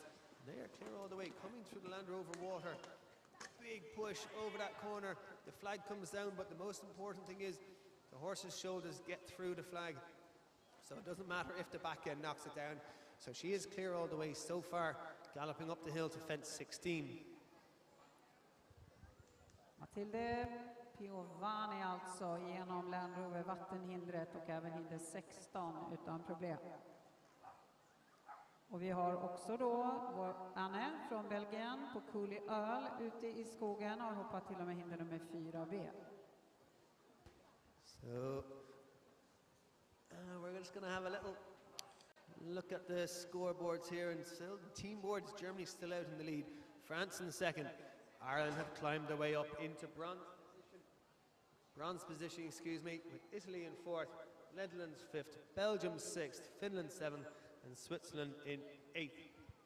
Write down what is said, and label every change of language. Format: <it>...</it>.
<en>And they are clear all the way, coming through the Land Rover water. Big push over that corner. The flag comes down, but the most important thing is the horse's shoulders get through the flag. So it doesn't matter if the back end knocks it down. So she is clear all the way so far, galloping up the hill to fence 16.</en> <sv>Matilda Piovanni alltså genom Land Rover vattenhindret och även hinder 16 utan problem. Och vi har också då vår Anne från Belgien på Cooley Earl ute i skogen och hoppat till och med hinder nummer 4B.</sv> <en>So we're just going to have a little look at the scoreboards here, and still the team boards. Germany's still out in the lead, France in second, Ireland have climbed their way up into bronze position, with Italy in 4th, Netherlands 5th, Belgium 6th, Finland 7th and Switzerland in 8th.</en>